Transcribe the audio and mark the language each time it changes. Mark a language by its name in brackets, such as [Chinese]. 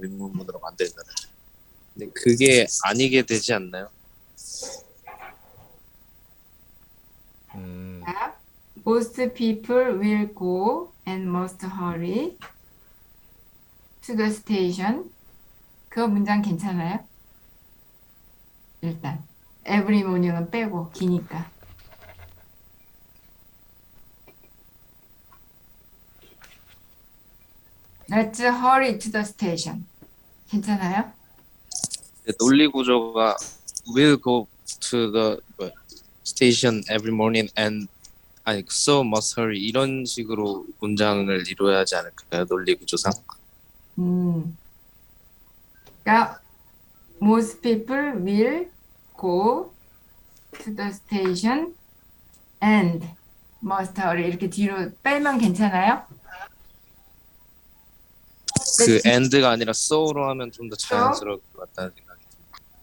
[Korean] 의문문으로 만들면은. 근데 그게 아니게 되지 않나요? 자, [English] most people will go and must hurry to the station. [Korean] 그 문장 괜찮아요? 일단 every morning은 빼고 기니까. [English] Let's hurry to the station. [Korean] 괜찮아요? 논리 구조가 [English] will go to the station every morning and [Korean] 아니 [English] so must hurry [Korean] 이런 식으로 문장을 이루어야 하지 않을까요? 논리 구조상. 음, 그러니까 [English] most people will go to the station and must hurry [Korean] 이렇게 뒤로 빼면 괜찮아요? 그 네, and가 아니라 so로 하면 좀 더 자연스러울 것 같다는 생각이 듭니다.